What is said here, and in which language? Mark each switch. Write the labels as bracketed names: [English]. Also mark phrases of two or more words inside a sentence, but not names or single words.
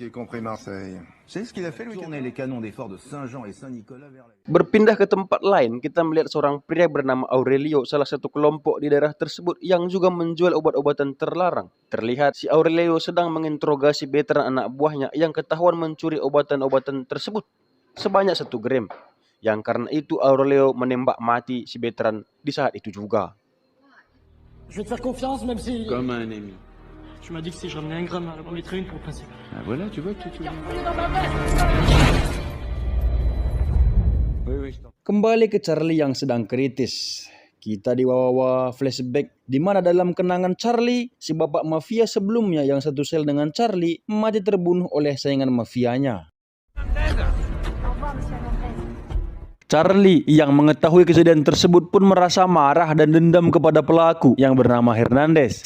[Indonesian] Berpindah ke tempat lain, kita melihat seorang pria bernama Aurelio, salah satu kelompok di daerah tersebut yang juga menjual obat-obatan terlarang. Terlihat si Aurelio sedang menginterogasi veteran anak buahnya yang ketahuan mencuri obat-obatan tersebut sebanyak 1 gram. Yang karena itu Aurelio menembak mati si veteran di saat itu juga. [French] Comme un ami. Tu m'as dit que si je ramenais un gramme, elle m'en mettrait une pour le principe. Ah, voilà, tu vois, tu... Oui, oui, je t'en... [Indonesian] Kembali ke Charlie yang sedang kritis. Kita dibawa flashback di mana dalam kenangan Charlie, si bapak mafia sebelumnya yang satu sel dengan Charlie mati terbunuh oleh saingan mafianya. Charlie yang mengetahui kejadian tersebut pun merasa marah dan dendam kepada pelaku yang bernama Hernandez.